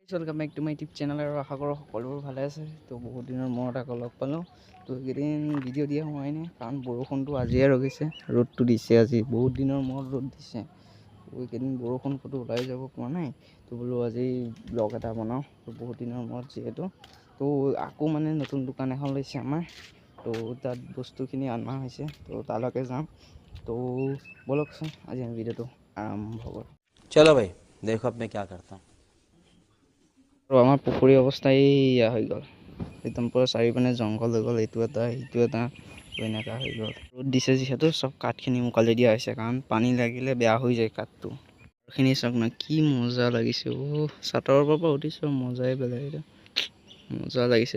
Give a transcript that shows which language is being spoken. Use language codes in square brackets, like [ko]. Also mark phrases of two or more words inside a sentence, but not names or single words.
[en] welcome back to my YouTube channel [hi] और आशा करो [as] সকলোবোৰ ভালে আছে। তো বহুত দিনৰ মূৰত আকৌ লগ পালোঁ। তো এইকেইদিন ভিডিঅ' দিয়া হোৱাই নাই কাৰণ বৰষুণটো আজিয়ে ৰখিছে, ৰ'দটো দিছে আজি বহুত দিনৰ মূৰত ৰ'দ দিছে। তো এইকেইদিন বৰষুণ ক'তো ওলাই যাব পৰা নাই। তো বোলো আজি ব্লগ এটা বনাওঁ। তো বহুত দিনৰ মূৰত যিহেতু তো আকৌ মানে নতুন দোকান এখন লৈছে আমাৰ। তো তাত বস্তুখিনি অনা হৈছে, তো তালৈকে যাম। তো বলকচোন আজি আমি ভিডিঅ'টো আৰম্ভ কৰোঁ। [hi] चलो भाई देखो अब मैं क्या करता हूँ। [as] আৰু আমাৰ পুখুৰীৰ অৱস্থা এইয়া হৈ গ'ল, একদম পুৰা চাৰিওপিনে জংঘল হৈ গ'ল, এইটো এটা সেইটো এটা এনেকুৱা হৈ গ'ল। ৰ'দ দিছে যিহেতু চব কাঠখিনি মুকালি দিয়া হৈছে কাৰণ পানী লাগিলে বেয়া হৈ যায় কাঠটো। এইখিনি চাওক না কি মজা লাগিছে। চাটৰ পৰা উঠিছোঁ মজাই বেলেগ, এটা মজা লাগিছে।